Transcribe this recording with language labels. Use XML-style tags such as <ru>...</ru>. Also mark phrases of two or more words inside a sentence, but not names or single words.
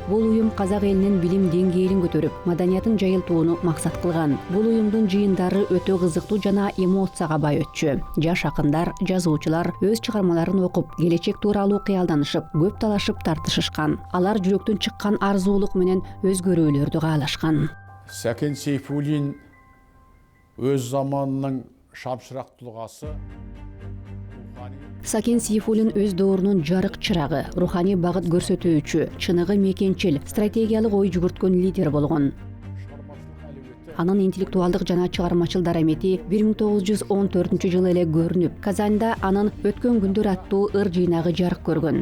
<ky>Бул уюм казак элинин билим деңгээлин көтөрүп, маданиятын жайылтууну максат кылган. Бул уюмдун жыйындары өтө кызыктуу жана эмоцияга бай өтчү. Жаш акындар, жазуучулар өз чыгармаларын окуп, келечек тууралуу кыялданышып, көп талашып тартышышкан. Алар жүрөктөн чыккан арзуулук менен өзгөрүүлөрдү каалашкан.</ky> <kk>Сакен Сейфуллин өз заманының шамшырақ тұлғасы.</kk> <ky>Сакен Сейфуллин өз доорунун жарык чырагы, руханий багыт көрсөтүүчү, чыныгы мекенчил, стратегиялык ой жүгүрткөн лидер болгон. Анын интеллектуалдык жана чыгармачыл дарамети 1914 жылы эле көрүнүп, Казанда анын Өткөн күндөр аттуу ыр жыйнагы жарык көргөн.</ky>